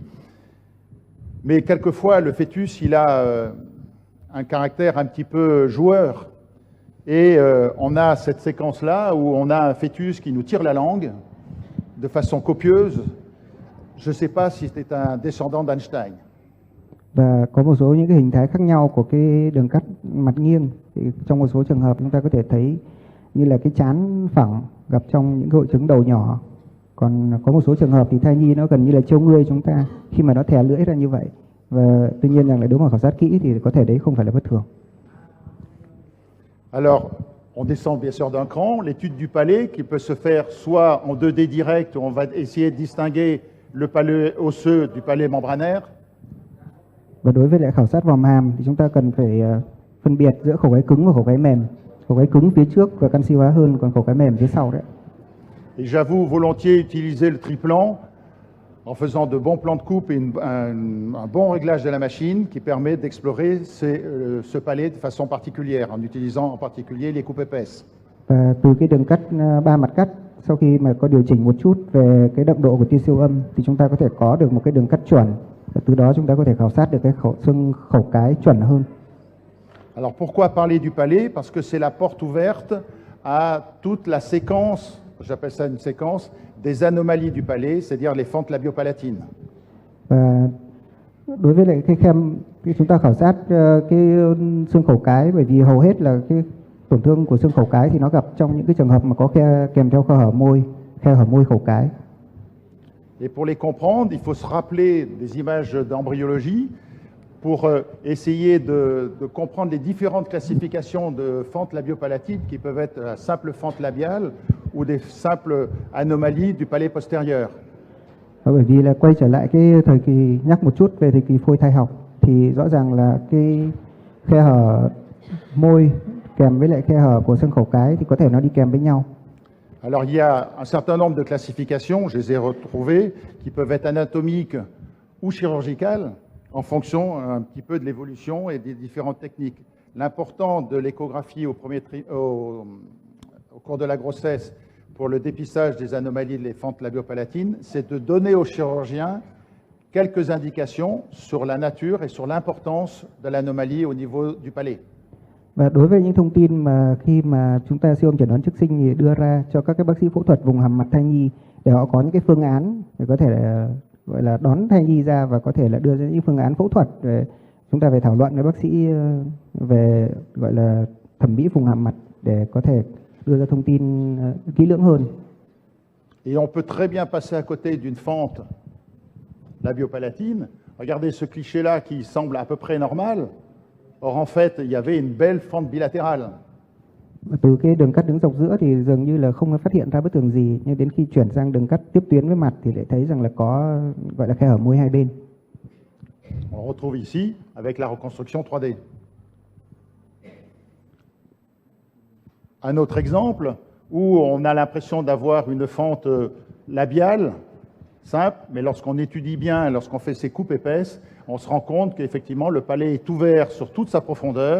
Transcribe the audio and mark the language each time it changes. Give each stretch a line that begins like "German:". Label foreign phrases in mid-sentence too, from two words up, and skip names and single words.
French: Mais quelquefois, le fœtus, il a un caractère un petit peu joueur. Et on a cette séquence-là où on a un fœtus qui nous tire la langue de façon copieuse. Je ne sais pas si c'était un descendant d'Einstein.
Vietnamese: Và có một số những cái hình thái khác nhau của cái đường cắt mặt nghiêng. Thì trong một số trường hợp chúng ta có thể thấy như là cái trán phẳng gặp trong những hội chứng đầu nhỏ. Còn có một số trường hợp thì thai nhi nó gần như là trâu ngươi chúng ta khi mà nó thè lưỡi ra như vậy. Và tuy nhiên rằng là nếu mà khảo sát kỹ thì có thể đấy không phải là bất thường.
French: Alors, on descend bien sûr d'un cran, l'étude du palais qui peut se faire soit en 2D direct, où on va essayer de distinguer le palais osseux du palais membranaire.
Vietnamese: Và đối với lại khảo sát vòm hàm thì chúng ta cần phải phân biệt giữa khẩu gáy cứng và khẩu gáy mềm. Khẩu gáy cứng phía trước và canxi hóa hơn, còn khẩu gáy mềm phía sau đấy.
French: Et j'avoue volontiers utiliser le triplan en faisant de bons plans de coupe et un bon réglage de la machine qui permet d'explorer ce palais de façon particulière, en utilisant en particulier les coupes épaisses.
Vietnamese: Và từ cái đường cắt 3 mặt cắt, sau khi mà có điều chỉnh một chút về cái đậm độ của tia siêu âm thì chúng ta có thể có được một cái đường cắt chuẩn. Và từ đó chúng ta có thể khảo sát được cái xương khẩu cái chuẩn hơn.
French: Alors pourquoi parler du palais? Parce que c'est la porte ouverte à toute la séquence, j'appelle ça une séquence, des anomalies du palais, c'est-à-dire les fentes labiopalatines.
Vietnamese: Và đối với lại cái khi chúng ta khảo sát cái xương khẩu cái, bởi vì hầu hết là cái tổn thương của xương khẩu cái thì nó gặp trong những cái trường hợp mà có kèm theo khe hở môi khẩu cái.
French: Et pour les comprendre, il faut se rappeler des images d'embryologie pour essayer de comprendre les différentes classifications de fentes labiopalatines qui peuvent être la simple fente labiale ou des simples anomalies du palais postérieur.
Vietnamese: Bởi vì là quay trở lại cái thời kỳ, nhắc một chút về thời kỳ phôi thai học thì rõ ràng là cái khe hở môi kèm với lại khe hở của xương khẩu cái thì có thể nó đi kèm với nhau.
French: Alors il y a un certain nombre de classifications, je les ai retrouvées, qui peuvent être anatomiques ou chirurgicales en fonction un petit peu de l'évolution et des différentes techniques. L'important de l'échographie au cours de la grossesse pour le dépistage des anomalies des fentes labiopalatines, c'est de donner aux chirurgiens quelques indications sur la nature et sur l'importance de l'anomalie au niveau du palais.
Vietnamese: Và đối với những thông tin mà khi mà chúng ta siêu âm chẩn đoán trước sinh thì đưa ra cho các bác sĩ phẫu thuật vùng hàm mặt thai nhi để họ có những cái phương án để có thể gọi là đón thai nhi ra và có thể là đưa ra những phương án phẫu thuật. Chúng ta phải thảo luận với bác sĩ về gọi là thẩm mỹ vùng hàm mặt để có thể đưa ra thông tin kỹ lưỡng hơn.
French: Et on peut très bien passer à côté d'une fente labiopalatine. Regardez ce cliché-là qui semble à peu près normal. Or, en fait, il y avait une belle fente bilatérale.
Vietnamese: Từ cái đường cắt đứng dọc giữa thì dường như là không phát hiện ra bất thường gì, nhưng đến khi chuyển sang đường cắt tiếp tuyến với mặt thì lại thấy rằng là có gọi là khe hở môi hai bên.
French: On retrouve ici avec la reconstruction 3D. Un autre exemple où on a l'impression d'avoir une fente labiale simple, mais lorsqu'on étudie bien, lorsqu'on fait ces coupes épaisses, on se rend compte qu'effectivement le palais est ouvert sur toute sa profondeur.